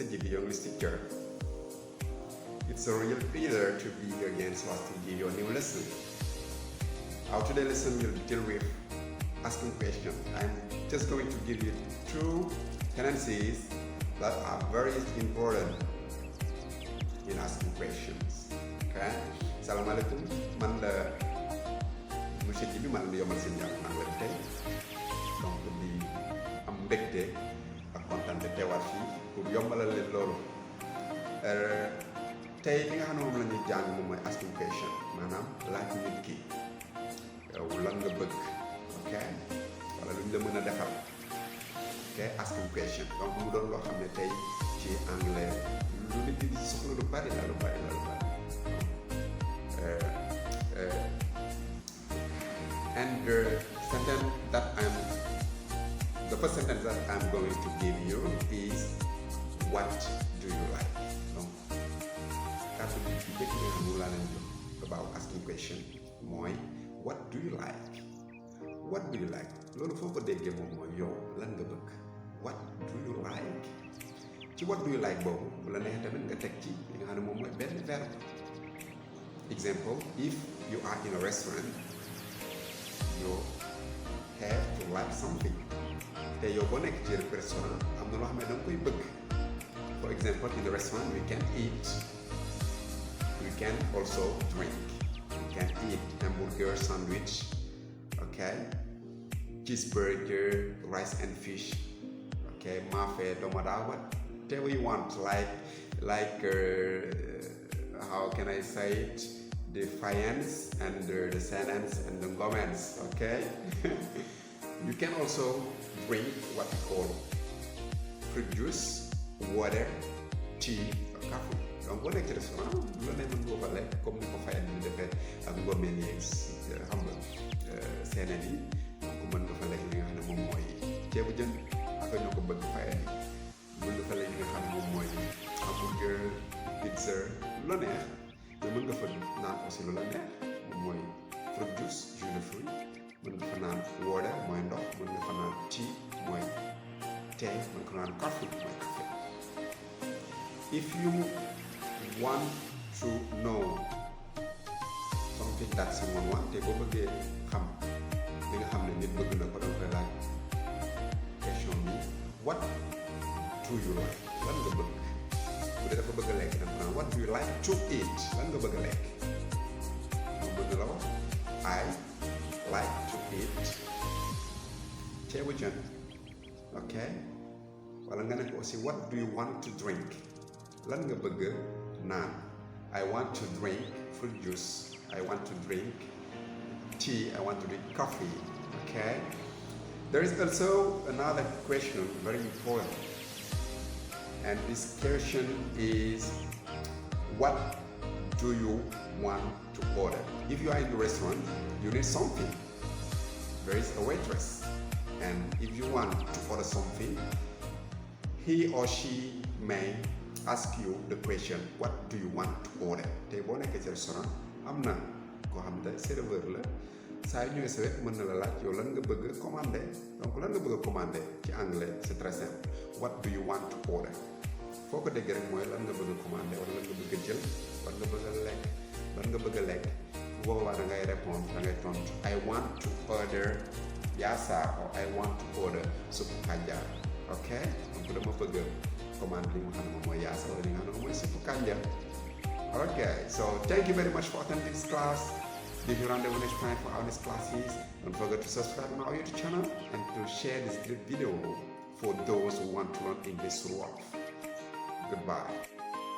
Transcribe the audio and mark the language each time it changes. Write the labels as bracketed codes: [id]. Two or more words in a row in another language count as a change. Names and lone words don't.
[en] Gibi, your English teacher. It's a real pleasure to be here again so as to give you a new lesson. Our today's lesson will deal with asking questions. I'm just going to give you two tendencies that are very important in asking questions. Okay? Assalamualaikum. [wo] Man la monsieur Djibi man la yombal seen jàng anglais tey donc di am mbégte ak kontaan te teewaat fii pour yombalal leen loolu tey li nga xam ne moom la ñuy jàng moom mooy [en] asking question [wo] maanaam laaj nit ki yow lan nga bëgg ok wala lu ñu la mën a defal ok [en] asking question [wo] donc mu doon loo xam ne tey ci anglais lu nit di soxla lu bari la lu bari. [en] And the first sentence that I'm going to give you is what do you like? [wo] Donc, kàddu gi ci dëkk bi mu laa leen jox [en] about asking question [wo] mooy [en] what do you like? What do you like? [wo] Loolu foo ko déggee moom mooy yow lan nga bëgg. [en] What do you like? [wo] Ci [en] what do you like [wo] boobu bu la neexee tamit nga teg ci li nga xam ne moom mooy benn verbe. [en] Example, if you are in a restaurant, you have to like something. [wo] Te yow boo nekk ci restaurant am na loo xam ne da nga koy bëgg. [en] For example, in the restaurant we can eat. We can also drink. We can eat hamburger, sandwich, okay, cheeseburger, rice and fish, okay, mafé, domada, whatever you want. Like how can I say it? The faience and the sentence and the comments, okay? You can also drink what we call fruit juice, water, tea, or coffee. [wo] Donc boo nekk ci restaurant lu la ne mën nga ko lekk comme ni ko fayal di defee ak ngomeen yeeg xam nga seeneen yi donc mën nga fa lekk li nga xam ne moom mooy ceebu jën ak ñoo ko bëgg fayal yi mën nga fa lekk li nga xam ne moom mooy hamburger, pizza, lu la neex mais mën nga fa naan aussi lu la neex moom mooy [en] fruit juice, [fr] jus de fruit [wo] mën nga fa naan water mooy ndox mën nga fa naan tea mooy thé mën nga fa naan coffee mooy café. [en] If you want to know something that someone wants [wo] te boo bëggee xam li nga xam ne nit bëgg na ko danga koy laaj question bi [en] what do you like [wo] lan nga bëgg bu dee dafa bëgg a lekk danga naan [en] what do you like to eat [wo] lan nga bëgg a lekk moom bëgg la wax [en] I like to eat [wo] ceebu jën ok wala nga ne ko aussi [en] what do you want to drink [wo] lan nga bëgg naan [en] I want to drink fruit juice I want to drink tea I want to drink coffee okay. There is also another question very important and this question is what do you want to order? If you are in the restaurant you need something, there is a waitress and if you want to order something he or she may ask you the question what do you want to order. [wo] Tey boo nekkee ci restaurant am na koo xam ne serveur la saa yu ñëwee sa wet mën na la laaj yow lan nga bëgg commander donc lan nga bëgg a commander ci anglais [fr] c'est très simple [en] what do you want to order [wo] foo ko déggee rek mooy lan nga bëgg a commander wala lan nga bëgg a jël lan nga bëgg a lekk lan nga bëgg a lekk bu boobaa da ngay répondre da ngay tontu [en] I want to order [wo] yaasa or [en] I want to order [wo] suppu kanja ok donc dama bëgg commande li nga xam ne moom mooy yaasa wala li nga xam ne moom mooy suppu kanja. [en] Okay, so thank you very much for attending this class. Give you rendezvous next time for our next classes. Don't forget to subscribe on our YouTube channel and to share this great video for those who want to learn English throughout. Goodbye.